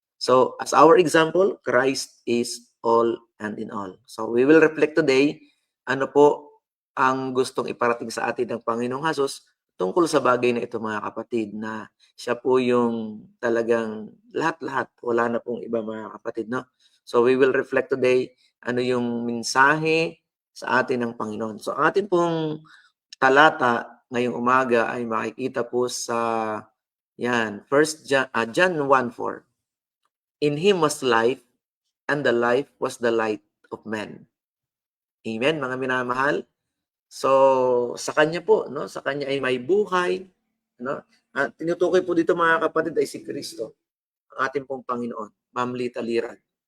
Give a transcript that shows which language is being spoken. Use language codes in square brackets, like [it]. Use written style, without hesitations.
[en] So, as our example, Christ is all and in all. So, we will reflect today, [tl] ano po ang gustong iparating sa atin ng Panginoong Hesus tungkol sa bagay na ito, mga kapatid, na siya po yung talagang lahat-lahat. Wala na pong iba, mga kapatid, [en] So, we will reflect today [tl] ano yung mensahe sa atin ng Panginoon. So, ang atin pong talata ngayong umaga ay makikita po sa John 1:4. [en] In Him was life, and the life was the light of men. [tl] Amen, mga minamahal. So, sa Kanya po, sa Kanya ay may buhay, At tinutukoy po dito, mga kapatid, ay si Kristo, ang ating pong Panginoon, mamlitaliran.